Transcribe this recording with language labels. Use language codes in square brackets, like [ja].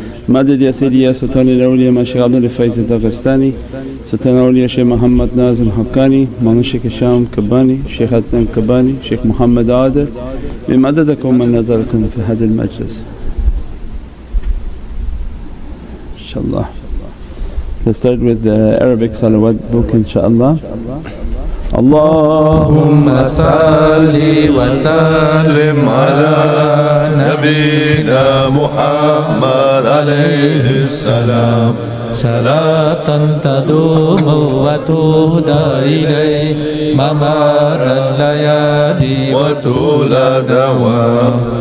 [ar] مدد يا سيدي يا سلطان الأولياء ما شيخ عبد الفايز الداغستاني، سلطان الأولياء شيخ محمد ناظم الحقاني، مولانا شيخ هشام كباني، شيخ عدنان كباني، شيخ محمد عادل. بمددكم من نظركم في هذا المجلس إن شاء الله. [en] Let's start with the Arabic salawat book inshallah. [ar] اللهم صل وسلم على نبينا محمد عليه السلام صلاة تدوم وتهدى إليه ممر الليالي وطول دوام.